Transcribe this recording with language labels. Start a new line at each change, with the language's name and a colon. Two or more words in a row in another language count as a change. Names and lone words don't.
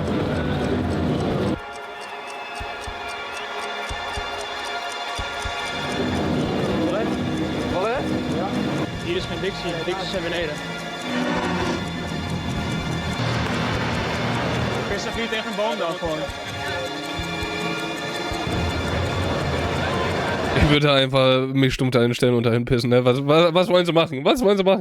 Dutch: Toilet? Ja. Hier is geen Dixie. Dixie zijn beneden. Pis even hier tegen een boom dan gewoon.
German: Ich würde einfach mich stumm dahin stellen und dahin pissen, ne? Was wollen sie machen? Was wollen sie machen?